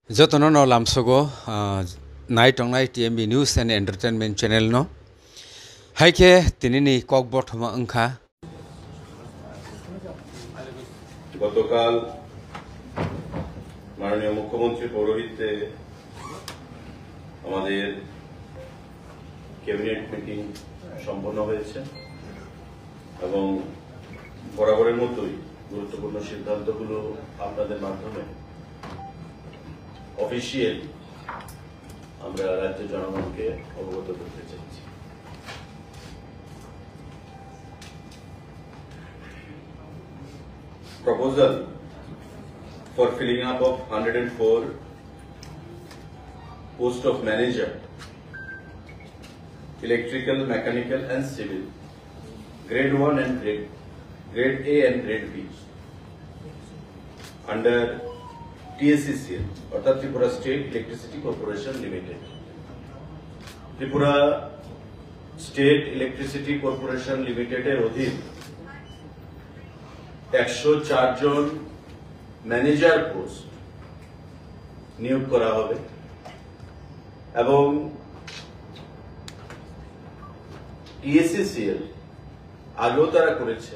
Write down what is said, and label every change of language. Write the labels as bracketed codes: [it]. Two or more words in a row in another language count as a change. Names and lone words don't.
[trp] যতন no lamsogo [en] night on night [trp] TMB news and entertainment channel no haike tinini kokbot homa angkha [bn] গতকাল মাননীয় মুখ্যমন্ত্রীর পৌরোহিত্যে আমাদের ক্যাবিনেট মিটিং সম্পন্ন হয়েছে এবং বরাবরের মতোই গুরুত্বপূর্ণ সিদ্ধান্তগুলো আপনাদের মাধ্যমে অফিসিয়াল আমরা রাজ্যের জনগণকে অবগত করতে চাইছি। [en] Proposal for filling up of 104 post of manager, electrical, mechanical and civil, grade 1 and grade A and grade B under TSECL অর্থাৎ ত্রিপুরা স্টেট ইলেকট্রিসিটি কর্পোরেশন লিমিটেড। [bn] ত্রিপুরা স্টেট ইলেকট্রিসিটি কর্পোরেশন লিমিটেডের অধীন 104 জন ম্যানেজার পোস্ট নিয়োগ করা হবে এবং TSECL আগেও তারা করেছে।